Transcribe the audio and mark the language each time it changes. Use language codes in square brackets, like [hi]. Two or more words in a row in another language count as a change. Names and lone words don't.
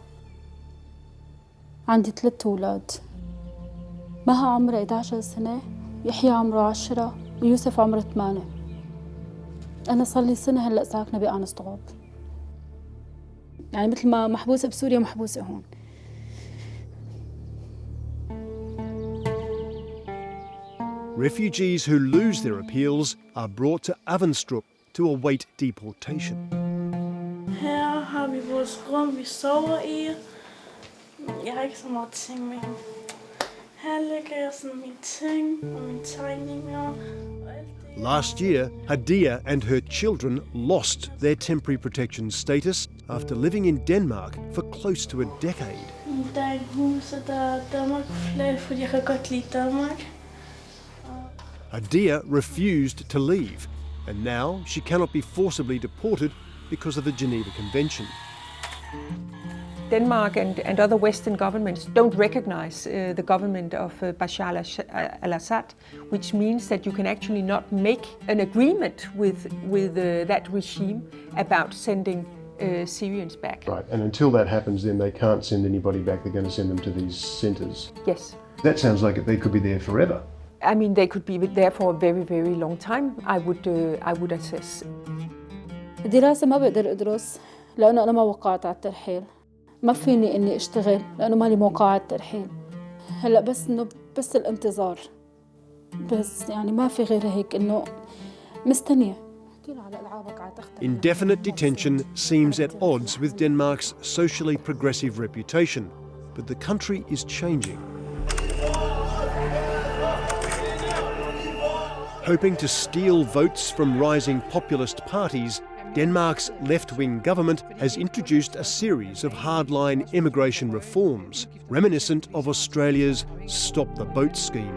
[ar] عندي 3 أولاد. مها عمرها 11 سنة، يحيى عمره 10، ويوسف عمره 8. أنا صار لي سنة هلأ ساكنة بأنسطوب. يعني مثل ما محبوسة بسوريا محبوسة هون. [en] Refugees who lose their appeals are brought to Avonstrup to await deportation. [da] Her har vi vores rum, vi sover i. Jeg har ikke så meget ting med. Her lægger jeg sådan mine ting og mine tegninger. [en] Last year, Hadiya and her children lost their temporary protection status after living in Denmark for close to a decade. [da] Der er en hus, og der er Danmark-flag, fordi jeg kan godt lide Danmark. [en] Hadiya refused to leave, and now she cannot be forcibly deported because of the Geneva Convention. Denmark and other Western governments don't recognize the government of Bashar al-Assad, which means that you can actually not make an agreement with that regime about sending Syrians back. Right, and until that happens, then they can't send anybody back. They're going to send them to these centres. Yes. That sounds like they could be there forever. I mean, they could be there for a very, very long time, I would assess. [ar] الدراسة ما بقدر أدرس لأنه أنا ما وقعت على الترحيل. ما فيني إني أشتغل لأنه مالي موقع على الترحيل. هلأ بس إنه بس الانتظار. بس يعني ما في غير هيك إنه مستنية. [en] Indefinite detention seems at odds with Denmark's socially progressive reputation, but the country is changing. Hoping to steal votes from rising populist parties, Denmark's left-wing government has introduced a series of hardline immigration reforms, reminiscent of Australia's Stop the Boat scheme.